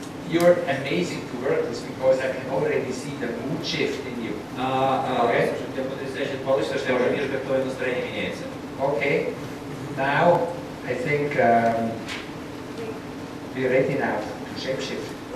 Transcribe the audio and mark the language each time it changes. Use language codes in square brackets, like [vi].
[en] You're amazing to work with because I can already see the mood shift in you. [ru] Слушай, у тебя потрясающе получится, что я уже вижу, как твое настроение меняется. [en] Okay. Now, I think we're ready now to shape shift.